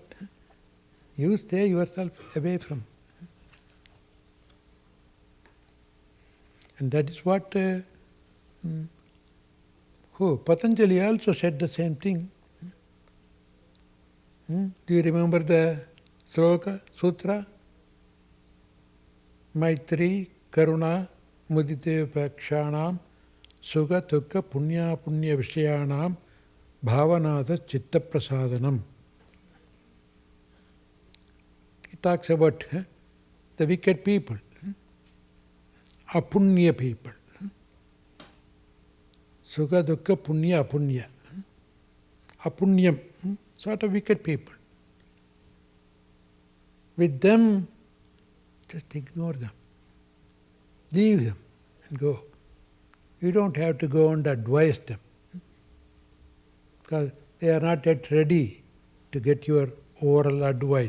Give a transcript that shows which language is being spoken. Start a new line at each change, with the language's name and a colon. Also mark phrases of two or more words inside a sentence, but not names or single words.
English: You stay yourself away from. And that is what Patanjali also said the same thing. Do you remember the sloka, sutra?
Sanskrit: Maitri, Karuna, Mudite Pakshanam, Sukha, Tukha, Punya, Punya Vishayanam, Bhavanada, Chitta Prasadanam.
English: He talks about the wicked people, apunya people.
Sanskrit: Sukha, dukkha, punya, apunya. Apunyam,
English: sort of wicked people. With them, just ignore them. Leave them and go. You don't have to go and advise them, because they are not yet ready to get your oral advice.